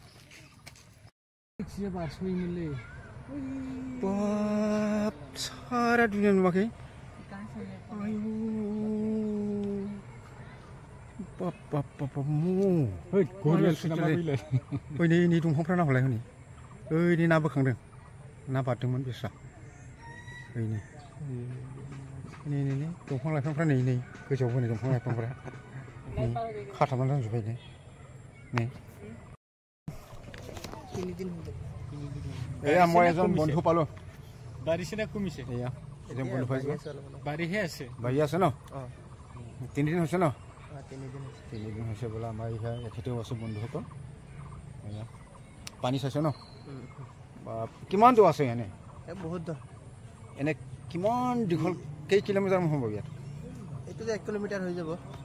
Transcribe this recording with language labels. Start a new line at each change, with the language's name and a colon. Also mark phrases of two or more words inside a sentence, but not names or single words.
Bodo: बाब सारा दुनिया नुवाखै आयु बाब बाब बाब ओइ नै दंफांफ्रा नाहरलाय हनै ओइ नै ना बोखांदों ना बारदोंमोन बेस्रा ओइ नै दंफां लाइफांफ्रा नै गोजौआव बोनाय दंफां लाइफांफ्रा नै खाथाबनानै दोनजोब्बाय नै
Assamese: এয়া মই এজন বন্ধু পালো বাৰিছেনা কমিছে এয়া এজন বন্ধু পাইছো বাৰিহে আছে বাৰি আছে ন তিনিদিন হৈছে ন তিনিদিন হৈছে বোলা আমাৰ এখেতেও আছে বন্ধুসকল এয়া পানী চাইছে ন কিমান দূৰ আছে এনে বহুত দূৰ এনে কিমান দীঘল কেই কিলোমিটাৰ হ'ব ইয়াত এইটো 1 কিলোমিটাৰ হৈ যাব